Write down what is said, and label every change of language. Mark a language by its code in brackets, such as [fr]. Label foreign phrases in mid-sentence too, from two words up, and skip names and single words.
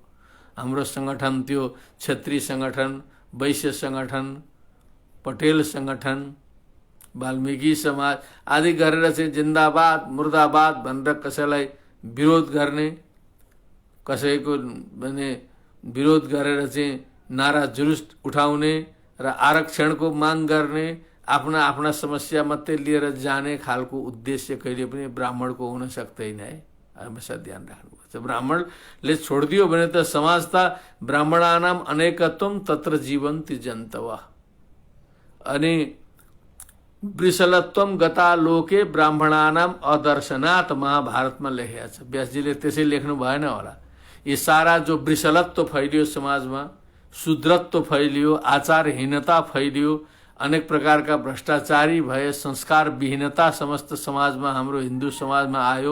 [ne] हाम्रो सङ्गठन त्यो क्षेत्रीय सङ्गठन, वैश्य सङ्गठन, पटेल सङ्गठन, वाल्मिकी समाज आदि गरेर चाहिँ जिन्दाबाद मुर्दाबाद भनेर कसैलाई विरोध गर्ने, कसैको भने विरोध गरेर चाहिँ नारा जुलुस उठाउने र आरक्षणको माग गर्ने, आफ्ना आफ्ना समस्या मात्रै लिएर जाने खालको उद्देश्य कहिले पनि ब्राह्मणको हुन सक्दैन है। हमेशा ध्यान राख्नुपर्छ। ब्राह्मणले छोडिदियो भने त समाज त [sa] ब्राह्मणानाम अनेकत्वम तत्र जीवन्ति जन्तवः। [ne] अनि [sa] वृषलत्वम गता लोके ब्राह्मणानाम अदर्शनात् [ne] महाभारतमा लेखेको छ। व्यासजीले त्यसै लेख्नु भएन होला। यी सारा जो वृषलत्व फैलियो समाजमा, शूद्रत्व फैलियो, आचारहीनता फैलियो, अनेक प्रकारका भ्रष्टाचारी भए, संस्कार विहीनता समस्त समाजमा, हाम्रो हिन्दू समाजमा आयो।